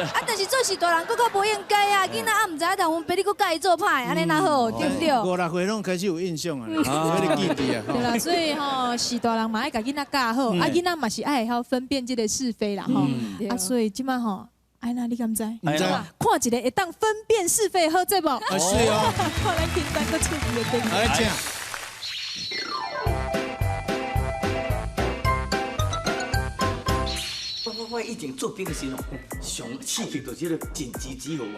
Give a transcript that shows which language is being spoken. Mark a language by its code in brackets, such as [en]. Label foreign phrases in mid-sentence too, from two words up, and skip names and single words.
[nan] 啊，但是做是大人，佫较无应该啊！囡仔啊，唔知影同分辨，你佫教伊做歹，安尼哪好，对不对？5、6岁拢开始有印象啊，有咧记忆啊。对啦，所以吼，是大人嘛爱甲囡仔教好，啊囡仔嘛是爱晓分辨这个是非啦吼。啊，所以即摆吼，哎那你敢知？唔知。看一个会当分辨是非好节目。啊是哦。看咱平常佫出名的灯。来讲。我以前做兵的时候，上刺激就是迄个紧急集合啊。